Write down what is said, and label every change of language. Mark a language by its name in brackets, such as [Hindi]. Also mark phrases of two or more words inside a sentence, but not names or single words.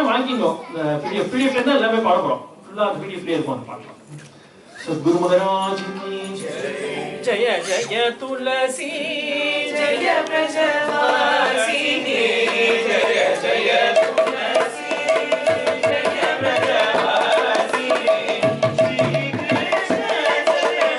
[Tamil] வாங்கிக்கோ. இந்த பிடிஎஃப்ல இருந்து எல்லாமே பாட போறோம். ஃபுல்லா அந்த பிடிஎஃப்லயே இருக்கும் அந்த பாட்டு. [Hindi] सद्गुरु महाराज की जय जय तुलसी जय ब्रजवासिनी जय जय तुलसी जय ब्रजवासिनी श्री कृष्ण शरण